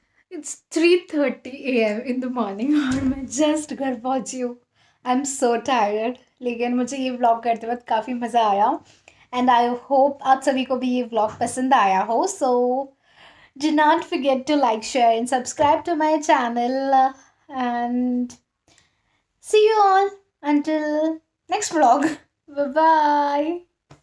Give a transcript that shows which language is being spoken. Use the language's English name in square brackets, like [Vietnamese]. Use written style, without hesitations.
[English] It's 3:30 a.m. in the morning [Hindi] और मैं just घर पहुंची हूँ. [English] I'm so tired. [Hindi] लेकिन मुझे ये व्लॉग करते वक्त काफ़ी मज़ा आया [English] and I hope [Hindi] आप सभी को भी ये व्लॉग पसंद आया हो. [English] So do not forget to like, share and subscribe to my channel and see you all until next vlog. Bye bye.